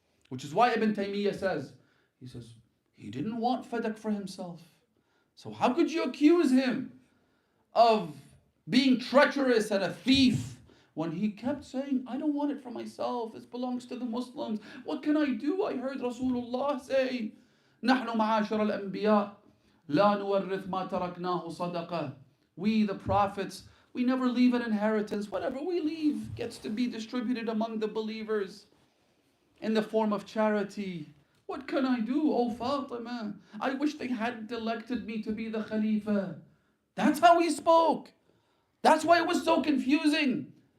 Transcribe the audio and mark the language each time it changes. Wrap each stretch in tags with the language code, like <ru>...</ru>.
<en>Which is why Ibn Taymiyyah says, he didn't want Fadak for himself. So how could you accuse him of being treacherous and a thief when he kept saying, I don't want it for myself, it belongs to the Muslims. What can I do? I heard Rasulullah say,</en> <ar>نحن معاشر الأنبياء لا نورث ما تركناه صدقة.</ar> <en>We the prophets, we never leave an inheritance. Whatever we leave gets to be distributed among the believers in the form of charity. What can I do, oh Fatima? I wish they hadn't elected me to be the Khalifa. That's how he spoke. That's why it was so confusing.</en>